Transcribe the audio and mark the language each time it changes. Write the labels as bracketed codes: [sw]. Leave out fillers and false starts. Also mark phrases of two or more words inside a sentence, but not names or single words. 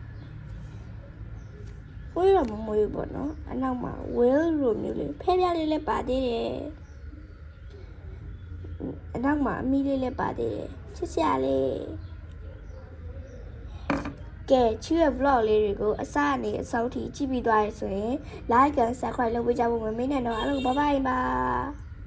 [my] ဝေးတော့မမွေးဘူးပေါ့နော်အနောက်မှာ will လိုမျိုးလေးဖဲပြားလေးလည်းပါသေးတယ်အနောက်မှာအမီလေးလည်းပါသေးတယ်ချစ်စရာလေးကဲချူရဲ့ vlog လေးတွေကိုအစအနေအဆုံးထိကြည့်ပြီးသွားရဆိုရင် [en] like and subscribe [my] လုပ်ပေးကြဖို့မမေ့နဲ့တော့အားလုံး [en] bye bye [my] ပါ